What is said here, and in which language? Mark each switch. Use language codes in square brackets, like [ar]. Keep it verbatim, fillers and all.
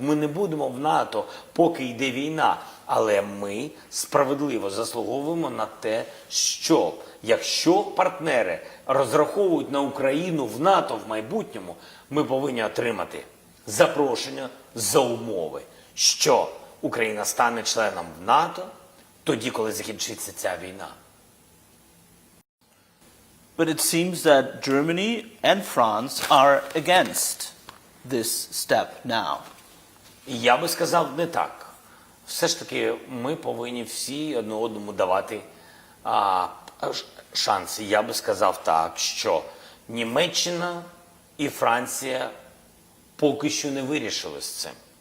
[uk] Ми не будемо в НАТО, поки йде війна. Але ми справедливо заслуговуємо на те, що якщо партнери розраховують на Україну в НАТО в майбутньому, ми повинні отримати запрошення за умови, що Україна стане членом НАТО тоді, коли закінчиться ця війна. [en] But it seems that Germany and France are against this step now. [uk] І я би сказав не так. Все ж таки, ми повинні всі одне одному давати а, ш- шанси. Я би сказав так, що Німеччина і Франція поки що не вирішили з цим.